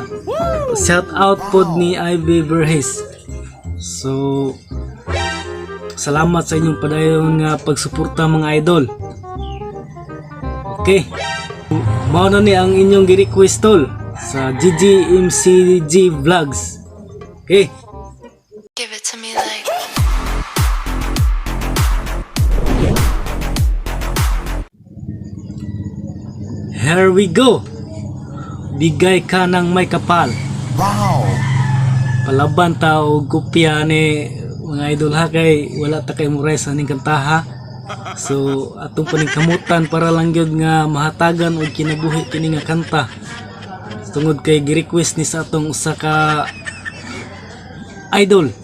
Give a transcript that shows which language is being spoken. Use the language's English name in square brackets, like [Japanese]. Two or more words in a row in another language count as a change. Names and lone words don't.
[English] Shout out [Cebuano] po ni Ivy Verhes. So salamat sa inyong padayon nga pagsuporta mga idol. Okay, mao na ni ang inyong gi-request tol sa GGMCG Vlogs. Okay, [English] Give it to me like here we go. [Filipino] Bigay ka ng may kapal. Wow! [Cebuano] Palaban ta og kopya ni mga idol ha, kay wala ta kay muray sa ning kanta ha. So atong paningkamutan para lang gyud nga mahatagan og kinabuhi kini nga kanta. Tungod kay gi-request ni sa atong usa ka idol.